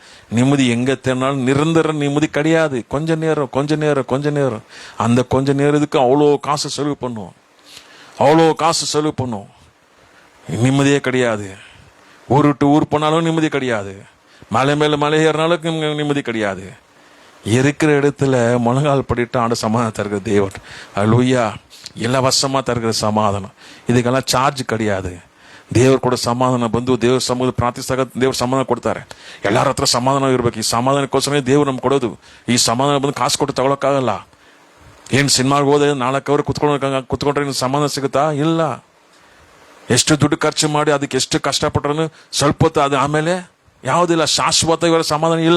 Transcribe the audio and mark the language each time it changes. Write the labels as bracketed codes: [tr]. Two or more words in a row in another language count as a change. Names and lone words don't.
[ta] நிம்மதி எங்க தேடினாலும் நிரந்தர நிம்மதி கிடையாது. கொஞ்ச நேரம் அந்த கொஞ்ச நேரத்துக்கு அவ்வளோ காசு செலவு பண்ணும், நிம்மதியே கிடையாது. ஊர் விட்டு ஊர் போனாலும் நிம்மதி கிடையாது, மலை மேல மலை ஏறினாலும் நிம்மதி கிடையாது. இருக்கிற இடத்துல முழங்கால் படிட்டு ஆண்டு சமாதானம் தருகிற தேவன். அல்லேலூயா. இலவசமா தருகிற சமாதானம், இதுக்கெல்லாம் சார்ஜ் கிடையாது. [kn] ದೇವ್ರ ಕೂಡ ಸಮಾಧಾನ ಬಂದು ದೇವ್ರ ಸಮಾಧಾನ ಪ್ರಾರ್ಥಿಸಿದಾಗ ದೇವ್ರ ಸಮಾಧಾನ ಕೊಡ್ತಾರೆ. ಎಲ್ಲರ ಹತ್ರ ಸಮಾಧಾನ ಇರ್ಬೇಕು. ಈ ಸಮಾಧಾನಕ್ಕೋಸ್ಕರ ದೇವ್ರು ನಮ್ಗೆ ಕೊಡೋದು. ಈ ಸಮಾಧಾನ ಬಂದು ಕಾಸು ಕೊಟ್ಟು ತಗೊಳಕ್ಕಾಗಲ್ಲ. ಏನು ಸಿನಿಮಾಗೆ ಹೋದೆ 4 ಅವರ್ ಕುತ್ಕೊಂಡ್ರೆ ಸಮಾಧಾನ ಸಿಗುತ್ತಾ? ಇಲ್ಲ. ಎಷ್ಟು ದುಡ್ಡು ಖರ್ಚು ಮಾಡಿ ಅದಕ್ಕೆ ಎಷ್ಟು ಕಷ್ಟಪಟ್ರು ಸ್ವಲ್ಪ ಹೊತ್ತು ಅದು ಆಮೇಲೆ ಯಾವುದಿಲ್ಲ, ಶಾಶ್ವತ ಇವರ ಸಮಾಧಾನ ಇಲ್ಲ.